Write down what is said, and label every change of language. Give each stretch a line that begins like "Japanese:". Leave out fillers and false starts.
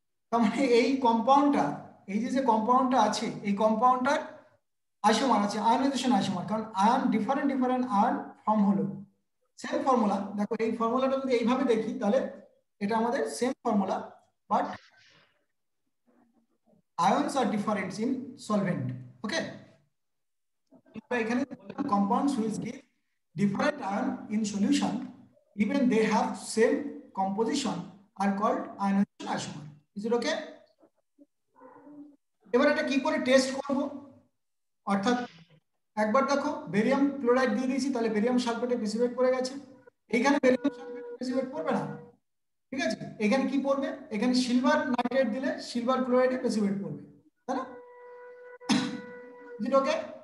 Bangla: তার মানে এই কম্পাউন্ডটা, এই যে কম্পাউন্ডটা আছে, এই কম্পাউন্ডটার আইসোমার আছে, আয়নাইজেশন আইসোমার, কারণ আয়ন ডিফারেন্ট আয়ন ফর্ম হলো। সেম ফর্মুলা, দেখো এই ফর্মুলাটা যদি এইভাবে দেখি, তাহলে এটা আমাদের same formula,
English: But ions are different in solvent. Okay, এখানে compounds which give different ion in solution even they have same composition are called ionization isomer. Is it okay?
Bangla: এবার এটা কি করে টেস্ট করব? অর্থাৎ একবার দেখো বেরিয়াম ক্লোরাইড দিয়ে দিয়েছি, তাহলে বেরিয়াম সালফেটে প্রেসিপিটেট করে গেছে, এখানে বেরিয়াম সালফেট প্রেসিপিটেট করবে না, ঠিক আছে? এখানে কি পড়বে? এখানে সিলভার নাইট্রেট দিলে সিলভার ক্লোরাইডে প্রেসিপিটেট করবে, তাই না?
English: Is it okay?